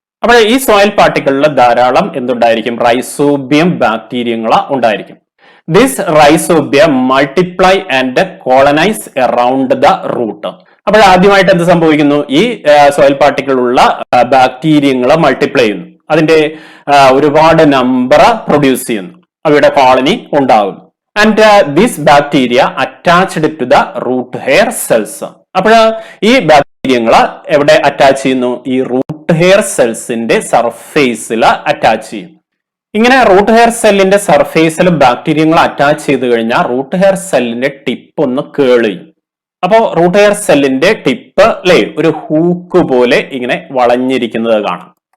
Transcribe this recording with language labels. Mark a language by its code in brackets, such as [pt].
[ml] അപ്പോൾ ഈ സോയിൽ പാർട്ടിക്കിളിൽ ധാരാളം എന്തുണ്ടായിരിക്കും? റൈസോബിയം ബാക്ടീരിയങ്ങൾ ഉണ്ടായിരിക്കും. [en] This rhizobium multiply and colonise around the root. [ml] അപ്പോൾ ആദ്യമായിട്ട് എന്ത് സംഭവിക്കുന്നു? ഈ സോയിൽ പാർട്ടിക്കിൾ ഉള്ള ബാക്ടീരിയങ്ങൾ മൾട്ടിപ്ലൈ ചെയ്യുന്നു. അതിന്റെ ഒരുപാട് നമ്പർ പ്രൊഡ്യൂസ് ചെയ്യുന്നു. അവയുടെ കോളനി ഉണ്ടാകുന്നു. [en] And this bacteria attached to the root hair cells. [ml] അപ്പോൾ ഈ ബാക്ടീരിയങ്ങൾ എവിടെ അറ്റാച്ച് ചെയ്യുന്നു? ഈ റൂട്ട് ഹെയർ സെൽസിന്റെ സർഫേസിൽ അറ്റാച്ച് ചെയ്യും. ഇങ്ങനെ റൂട്ട് ഹെയർ സെല്ലിന്റെ സർഫേസിൽ ബാക്ടീരിയങ്ങൾ അറ്റാച്ച് ചെയ്ത് കഴിഞ്ഞാൽ റൂട്ട് ഹെയർ സെല്ലിന്റെ ടിപ്പ് ഒന്ന് കേൾ ചെയ്യും. അപ്പോൾ റൂട്ട് ഹെയർ സെല്ലിന്റെ ടിപ്പ് അല്ലെ ഒരു ഹൂക്ക് പോലെ ഇങ്ങനെ വളഞ്ഞിരിക്കുന്നത് കാണാം.